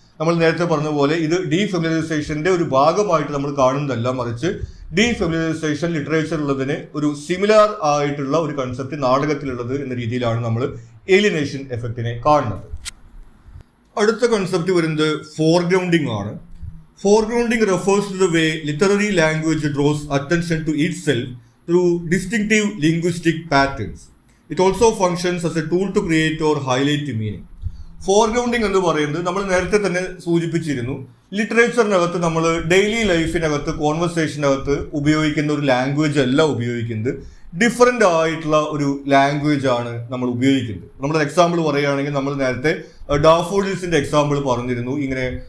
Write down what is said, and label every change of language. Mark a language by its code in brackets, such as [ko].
[ml] നമ്മൾ നേരത്തെ പറഞ്ഞ പോലെ ഇത് ഡീഫെമിലറൈസേഷന്റെ ഒരു ഭാഗമായിട്ട് നമ്മൾ കാണുന്നതല്ല, മറിച്ച് ഡീഫെമിലറൈസേഷൻ ലിറ്ററേച്ചറിലുള്ളതിന് ഒരു സിമിലർ ആയിട്ടുള്ള ഒരു കൺസെപ്റ്റ് നാടകത്തിലുള്ളത് എന്ന രീതിയിലാണ് നമ്മൾ ഏലിയനേഷൻ എഫക്റ്റിനെ കാണുന്നത്. അടുത്ത കൺസെപ്റ്റ് വരുന്നത് ഫോർഗ്രൗണ്ടിങ് ആണ്. [en] Foregrounding refers to the way literary language draws attention to itself through distinctive linguistic patterns. It also functions as a tool to create or highlight meaning. [ml] ഫോർഗ്രൗണ്ടിങ് എന്ന് പറയുന്നത് നമ്മൾ നേരത്തെ തന്നെ സൂചിപ്പിച്ചിരുന്നു. ലിറ്ററേച്ചറിനകത്ത് നമ്മൾ ഡെയിലി ലൈഫിനകത്ത്, കോൺവെർസേഷനകത്ത് ഉപയോഗിക്കുന്ന ഒരു ലാംഗ്വേജ് അല്ല ഉപയോഗിക്കുന്നത്, ഡിഫറെൻ്റ് ആയിട്ടുള്ള ഒരു ലാംഗ്വേജ് ആണ് നമ്മൾ ഉപയോഗിക്കുന്നത്. നമ്മളൊരു എക്സാമ്പിൾ പറയുകയാണെങ്കിൽ നമ്മൾ നേരത്തെ ഡാഫോഡിൽസിന്റെ എക്സാമ്പിൾ പറഞ്ഞിരുന്നു. ഇങ്ങനെ